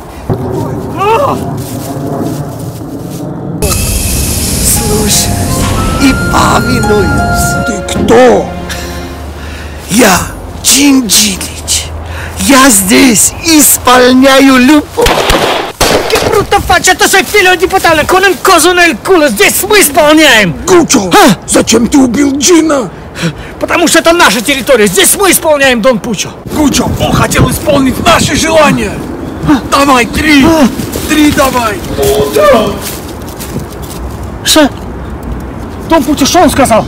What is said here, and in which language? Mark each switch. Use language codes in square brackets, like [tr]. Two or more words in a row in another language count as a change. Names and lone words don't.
[ru] Слушаюсь и повинуюсь. Ты кто? Я Чинджилич. Я здесь исполняю любовь. [it] Che brutta faccia, tu sei figlio di puttana con un coso nel culo, [ru] здесь мы исполняем! Гуччо! Зачем ты убил Джина? Потому что это наша территория, здесь мы исполняем, Дон Пучо! Гуччо, он хотел исполнить наши желания! Давай, три! Три давай! Что? Дон Пучо, что он сказал?